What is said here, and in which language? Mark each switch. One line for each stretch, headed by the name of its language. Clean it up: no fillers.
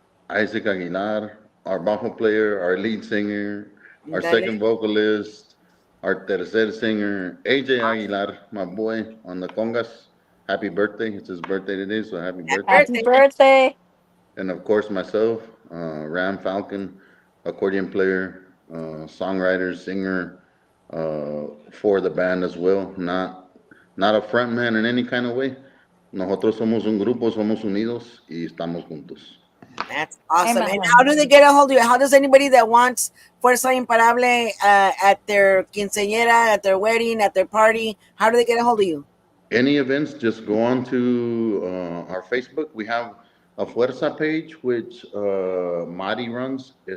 English: Isaac Aguilar, our bajo player, our lead singer, our second vocalist, our tercer singer, AJ Aguilar, my boy on the congas. Happy birthday. It's his birthday today, so happy birthday. Happy birthday. And of course, myself, Ram Falcon, accordion player, songwriter, singer for the band as well. Not a frontman in any kind of way.
Spanish: Nosotros somos un grupo, somos unidos y estamos juntos.
English: That's awesome. Amen. And how do they get a hold of you? How does anybody that wants Fuerza Imparable at their quinceañera, at their wedding, at their party, how do they get a hold of you? Any events, just go on to our Facebook. We have a Fuerza page, which Mari runs.